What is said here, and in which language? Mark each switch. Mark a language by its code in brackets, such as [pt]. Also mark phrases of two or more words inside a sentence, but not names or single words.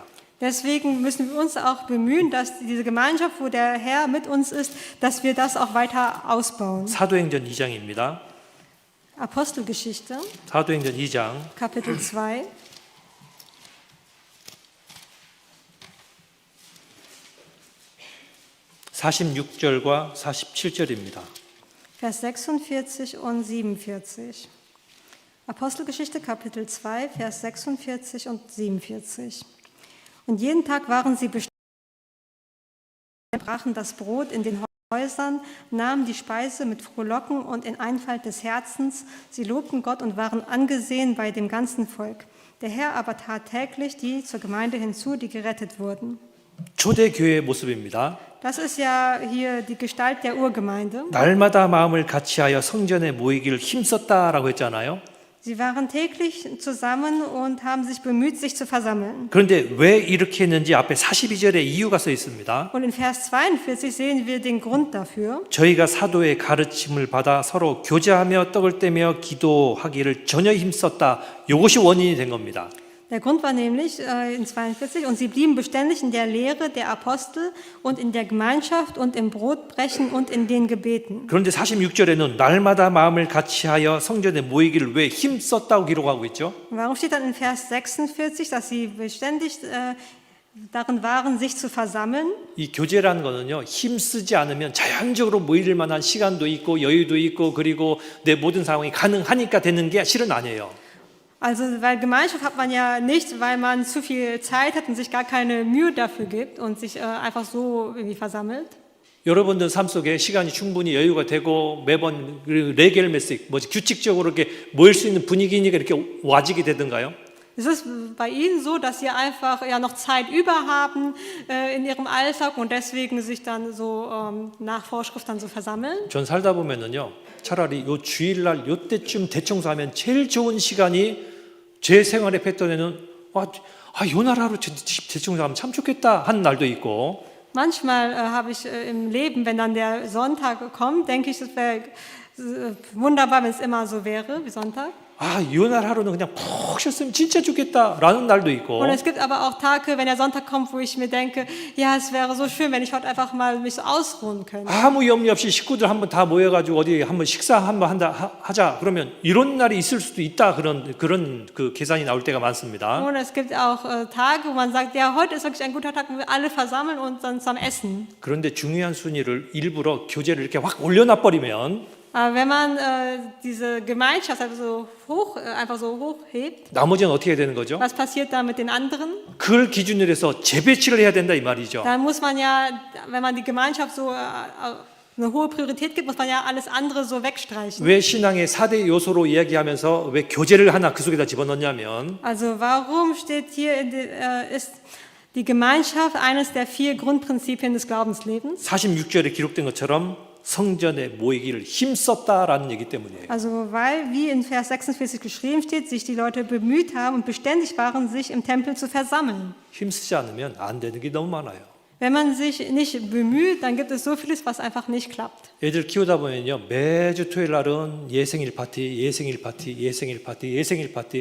[de] Deswegen müssen wir uns auch bemühen, dass diese Gemeinschaft, wo der Herr mit uns ist, dass wir das auch weiter ausbauen. [ko] 사도행전 2장입니다. [de] Apostelgeschichte, [ko] 사도행전 2장 [de] Kapitel 2. [ko] 46절과 47절입니다. [de] Vers 46 und 47. Apostelgeschichte, Kapitel 2, Vers 46 und 47. Und jeden Tag waren sie bestimmt, brachen das Brot in den Häusern, nahmen die Speise mit Frohlocken und in Einfalt des Herzens. Sie lobten Gott und waren angesehen bei dem ganzen Volk. Der Herr aber tat täglich die zur Gemeinde hinzu, die gerettet wurden. [ko] 초대교회의 모습입니다. [de] Das ist ja hier die Gestalt der Urgemeinde. [ko] 날마다 마음을 같이하여 성전에 모이기를 힘썼다라고 했잖아요. [de] Sie waren täglich zusammen und haben sich bemüht, sich zu versammeln. [ko] 그런데 왜 이렇게 했는지 앞에 42절에 이유가 써 있습니다. [de] Und in Vers 42 sehen wir den Grund dafür. [ko] 저희가 사도의 가르침을 받아 서로 교제하며 떡을 떼며 기도하기를 전혀 힘썼다. 이것이 원인이 된 겁니다. [de] Der Grund war nämlich in 42, und sie blieben beständig in der Lehre der Apostel und in der Gemeinschaft und im Brotbrechen und in den Gebeten. [ko] 그런데 46절에는 날마다 마음을 같이하여 성전에 모이기를 왜 힘썼다고 기록하고 있죠? [de] Warum steht dann in Vers 46, dass sie beständig darin waren, sich zu versammeln? [ko] 이 교제라는 거는요, 힘쓰지 않으면 자연적으로 모일 만한 시간도 있고 여유도 있고 그리고 내 모든 상황이 가능하니까 되는 게 실은 아니에요. [de] Also, weil Gemeinschaft hat man ja nicht, weil man zu viel Zeit hat und sich gar keine Mühe dafür gibt und sich einfach so irgendwie versammelt. [ko] 여러분들 삶 속에 시간이 충분히 여유가 되고 매번 레겔메식, 뭐지 규칙적으로 이렇게 모일 수 있는 분위기니까 이렇게 와지게 되던가요? [de] Ist es bei Ihnen so, dass Sie einfach ja noch Zeit über haben in Ihrem Alltag und deswegen sich dann so nach Vorschrift dann so versammeln? [ko] 전 살다 보면은요, 차라리 요 주일날 요때쯤 대청소하면 제일 좋은 시간이 제 생활의 패턴에는 요 날 하루 대청소하면 참 좋겠다 하는 날도 있고. [de] Manchmal habe ich im Leben, wenn dann der Sonntag kommt, denke ich, es wäre wunderbar, wenn es immer so wäre wie Sonntag. [ko] 요 날 하루는 그냥 푹 쉬었으면 진짜 좋겠다라는 날도 있고. [de] Und es gibt aber auch Tage, wenn der Sonntag kommt, wo ich mir denke, ja, es wäre so schön, wenn ich heute einfach mal mich so ausruhen könnte. [ko] 아무 염려 없이 식구들 한번 다 모여가지고 어디 한번 식사 한번 하자 그러면 이런 날이 있을 수도 있다 그런 그 계산이 나올 때가 많습니다. [de] Und es gibt auch Tage, wo man sagt, ja, heute ist wirklich ein guter Tag, wo wir alle versammeln und dann zusammen essen. [ko] 그런데 중요한 순위를 일부러 교제를 이렇게 확 올려놔 버리면 [de] Aber wenn man diese Gemeinschaft einfach so hochhebt, [ko] 나머지는 어떻게 되는 거죠? [de] was passiert da mit den anderen? [ko] 그걸 기준으로 해서 재배치를 해야 된다 이 말이죠. [de] Dann muss man ja, wenn man die Gemeinschaft so eine hohe Priorität gibt, muss man ja alles andere so wegstreichen. [ko] 왜 신앙의 4대 요소로 이야기하면서 왜 교제를 하나 그 속에다 집어넣냐면 [de] Also warum steht hier, ist die Gemeinschaft eines der 4 Grundprinzipien des Glaubenslebens? [ko] 46절에 기록된 것처럼 성전에 모이기를 힘썼다라는 얘기 때문이에요. [de] Also weil, wie in Vers 46 geschrieben steht, sich die Leute bemüht haben und beständig waren, sich im Tempel zu versammeln. [ko] 힘쓰지 않으면 안 되는 게 너무 많아요. [de] Wenn man sich nicht bemüht, dann gibt es so vieles, was einfach nicht klappt. [ko] 애들 키우다 보면요, 매주 토요일 날은 예생일 파티, 예생일 파티, 예생일 파티, 예생일 파티.